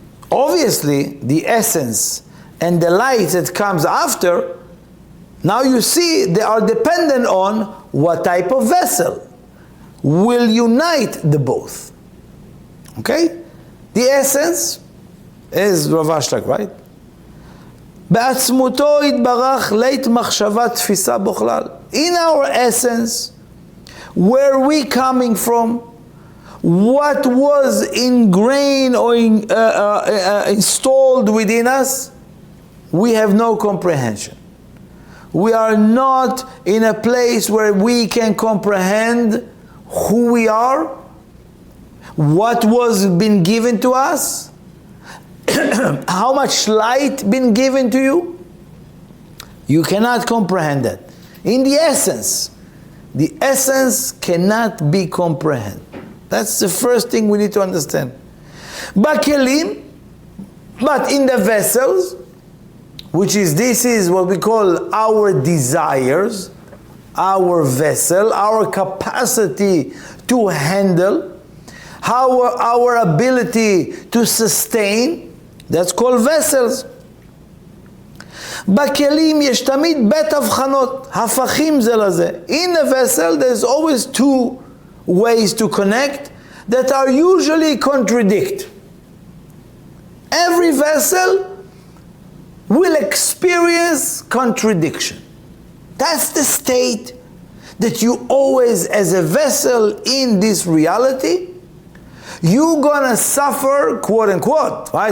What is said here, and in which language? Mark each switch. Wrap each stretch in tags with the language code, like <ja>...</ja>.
<en>Obviously, the essence and the light that comes after, now you see they are dependent on what type of vessel will unite the both. Okay? The essence is Rav Ashlag, right?</en> <he>בעצמותו יתברך לית מחשבה תפיסה בכלל.</he> <en>In our essence, where we coming from, what was ingrained or installed within us, we have no comprehension. We are not in a place where we can comprehend who we are, what was been given to us, how much light been given to you. You cannot comprehend that. In the essence cannot be comprehended. That's the first thing we need to understand. Bakelim, but in the vessels, this is what we call our desires, our vessel, our capacity to handle, our ability to sustain, that's called vessels.</en> <he>בכלים יש תמיד בית הבחנות, הפכים זה לזה.</he> <en>In a vessel there's always two ways to connect that are usually contradict. Every vessel will experience contradiction. That's the state that you always, as a vessel in this reality, you're gonna suffer, quote unquote, right?</en>